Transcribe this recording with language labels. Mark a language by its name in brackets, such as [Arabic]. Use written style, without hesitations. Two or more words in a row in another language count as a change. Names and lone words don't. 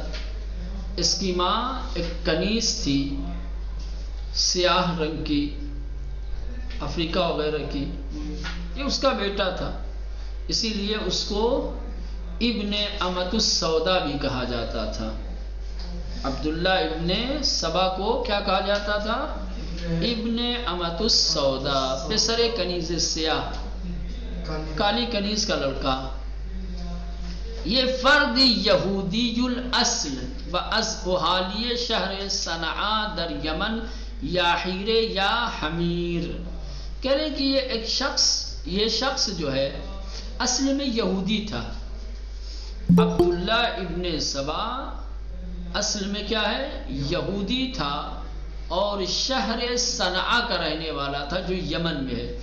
[Urdu] اس کی ماں ایک کنیز تھی سیاہ رنگ کی، افریقہ وغیرہ کی، یہ اس کا بیٹا تھا، اسی لیے اس کو [Arabic] ابن امۃ السودا [Urdu] بھی کہا جاتا تھا۔ عبداللہ ابن سبا کو کیا کہا جاتا تھا؟ [Arabic] ابن امۃ السودا، [Persian] پسر کنیز سیاہ، [Urdu] کالی کنیز کا لڑکا۔ [Persian] یہ فرد یہودی الاصل و از اہالی شہر صنعاء در یمن یا حیرے یا حمیر، [Urdu] کہہ رہے کہ یہ شخص جو ہے اصل میں یہودی تھا۔ عبداللہ ابن سبا اصل میں کیا ہے؟ یہودی تھا اور شہر صنعاء کا رہنے والا تھا جو یمن میں ہے۔